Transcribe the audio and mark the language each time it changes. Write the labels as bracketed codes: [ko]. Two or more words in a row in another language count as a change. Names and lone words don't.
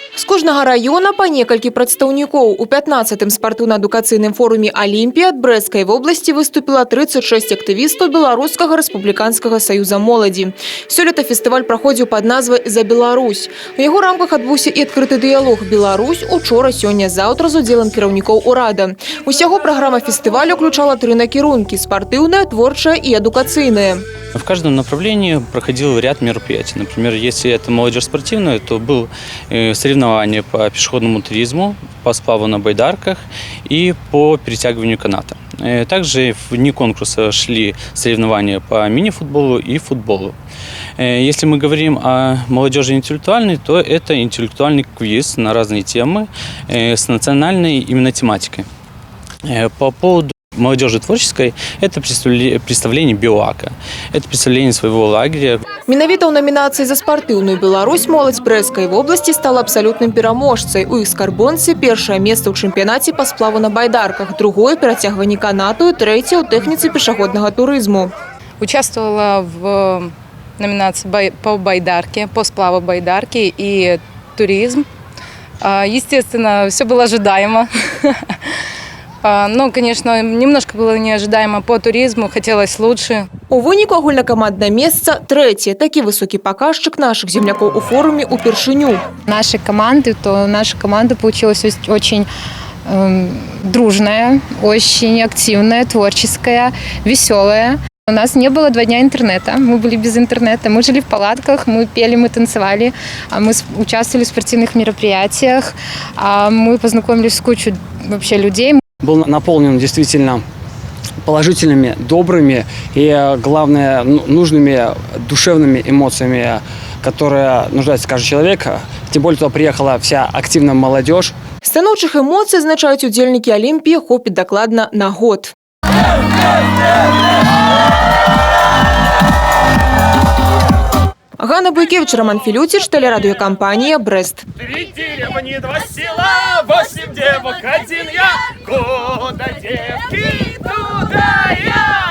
[be] кожнага района па некалькі прадстаўнікоў. У 15-м спартыўна-адукацыйным форуме «Олимпия» ад Брэсцкай вобласці выступила 36 актывістаў Беларускага рэспубліканскага саюза моладзі. Сёлета фестываль праходзіў пад назвай «За Беларусь». У яго рамках адбыўся і адкрыты дыялог «Беларусь» учора, сёння, заўтра з удзелам кіраўнікоў урада. Усяго праграма фестывалю уключала 3 накірункі – спартыўная, творчая і адукацыйная. [ru] В каждом направлении проходил ряд мероприятий. Например, если это молодежь спортивная, то был соревнования по пешеходному туризму, по сплаву на байдарках и по перетягиванию каната. Также вне конкурса шли соревнования по мини-футболу и футболу. Если мы говорим о молодежи интеллектуальной, то это интеллектуальный квиз на разные темы с национальной именно тематикой. По поводу молодежи творческой – это представление БелАКа. Это представление своего лагеря. [be] Менавіта ў намінацыі за спартыўную Беларусь моладзь Брэсцкай вобласці стала абсалютным пераможцай. У іх скарбонцы першае месца ў чэмпіянаце па сплаву на байдарках, другое – перацягванні канату, трэцяе – ў тэхніцы пешаходнага турызму. [ru] Участвовала в номинации по байдарке, по сплаву байдарки и туризм. Естественно, все было ожидаемо. Ну, конечно, немножко было неожидаемо по туризму, хотелось лучше. [be] У выніку агульнакаманднае месца трэцяе. Такі высокі паказчык наших землякоў у форуме упершыню. [ru] Наша команда получилась очень дружная, очень активная, творческая, веселая. У нас не было 2 дня интернета, мы были без интернета, мы жили в палатках, мы пели, мы танцевали, мы участвовали в спортивных мероприятиях, мы познакомились с кучей вообще людей. Был наполнен действительно положительными, добрыми и, главное, нужными душевными эмоциями, которые нуждается каждый человек. Тем более, туда приехала вся активная молодежь. [be] Станоўчых эмоцый, азначаюць удзельнікі Олимпии, хопіць дакладна на год. [ru] Ганна Буйкевич, Роман Филютич, телерадиокомпания «Брест». 3 деревни, 2 села, 8 девок, 1 я. Куда девки, туда я.